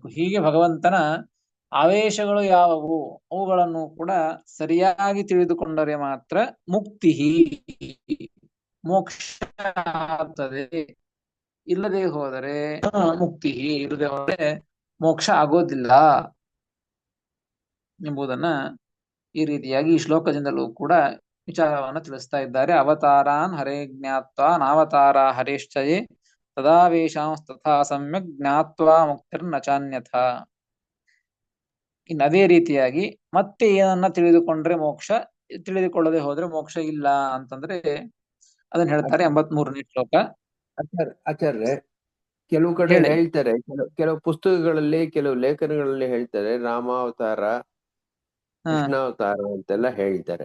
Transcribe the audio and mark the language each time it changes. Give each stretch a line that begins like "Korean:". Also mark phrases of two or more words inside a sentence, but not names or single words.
Kannada: ಹೀಗೆ ಭಗವಂತನ ಆವೇಶಗಳು ಯಾವುವು ಅವುಗಳನ್ನು ಕೂಡ ಸರಿಯಾಗಿ ತಿಳಿದುಕೊಂಡರೆ ಮಾತ್ರ ಮುಕ್ತಿ, ಮೋಕ್ಷ ಆಗ್ತದೆ. ಇಲ್ಲದೆ ಹೋದರೆ ಮುಕ್ತಿ, ಇಲ್ಲದೆ ಹೋದರೆ ಮೋಕ್ಷ ಆಗೋದಿಲ್ಲ ಎಂಬುದನ್ನ ಈ ರೀತಿಯಾಗಿ ಈ ಶ್ಲೋಕದಿಂದಲೂ ಕೂಡ ವಿಚಾರವನ್ನು ತಿಳಿಸ್ತಾ ಇದ್ದಾರೆ.
Sanskrit: ಅವತಾರಾನ್ ಹರೇ ಜ್ಞಾತ್ವಾ ನಾವತಾರ ಹರೇಶ್ಚಯೇ ತದಾವೇಶಾಂಸ್ತಥಾ ಸಮ್ಯಕ್ ಜ್ಞಾತ್ವಾ ಮುಕ್ತಿರ್ನ ಚಾನ್ಯಥ.
Kannada: ಇನ್ನು ಅದೇ ರೀತಿಯಾಗಿ ಮತ್ತೆ ಏನನ್ನ ತಿಳಿದುಕೊಂಡ್ರೆ ಮೋಕ್ಷ, ತಿಳಿದುಕೊಳ್ಳದೆ ಹೋದ್ರೆ ಮೋಕ್ಷ ಇಲ್ಲ ಅಂತಂದ್ರೆ ಅದನ್ನ ಹೇಳ್ತಾರೆ 83ನೇ ಶ್ಲೋಕ. ಆಚಾರ್ಯ ಕೆಲವು ಕಡೆ ಹೇಳಿ. ಹೇಳ್ತಾರೆ, ಕೆಲವು ಪುಸ್ತಕಗಳಲ್ಲಿ ಕೆಲವು ಲೇಖನಗಳಲ್ಲಿ ಹೇಳ್ತಾರೆ ರಾಮಾವತಾರ ಕೃಷ್ಣಾವತಾರ ಅಂತೆಲ್ಲ ಹೇಳ್ತಾರೆ.